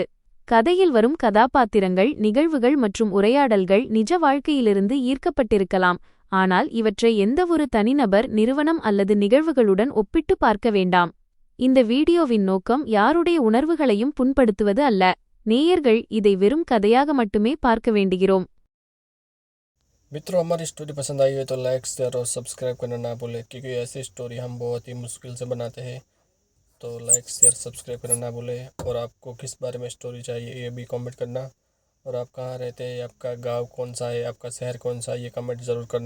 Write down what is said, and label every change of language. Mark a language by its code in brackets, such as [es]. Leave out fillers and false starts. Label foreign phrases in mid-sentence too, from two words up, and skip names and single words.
[ta] கதையில் வரும் கதாபாத்திரங்கள், நிகழ்வுகள் மற்றும் உரையாடல்கள் நிஜ வாழ்க்கையிலிருந்து ஈர்க்கப்பட்டிருக்கலாம், ஆனால் இவற்றை எந்தவொரு தனிநபர், நிறுவனம் அல்லது நிகழ்வுகளுடன் ஒப்பிட்டு பார்க்க வேண்டாம். இந்த வீடியோவின் நோக்கம் யாருடைய உணர்வுகளையும் புண்படுத்துவது அல்ல. நேயர்கள் இதை வெறும் கதையாக மட்டுமே பார்க்க வேண்டுகிறோம். [hi] मित्रों, हमारी स्टोरी पसंद आई हो तो लाइक, शेयर और सब्सक्राइब करना ना भूलें, क्योंकि ऐसी स्टोरी हम बहुत ही मुश्किल से बनाते हैं। तो लाइक, शेयर, सब्सक्राइब करना ना भूलें। और आपको किस बारे में स्टोरी चाहिए ये भी कमेंट करना। और आप कहाँ रहते हैं, आपका गांव कौन सा है, आपका शहर कौन सा है, ये कमेंट ज़रूर करना।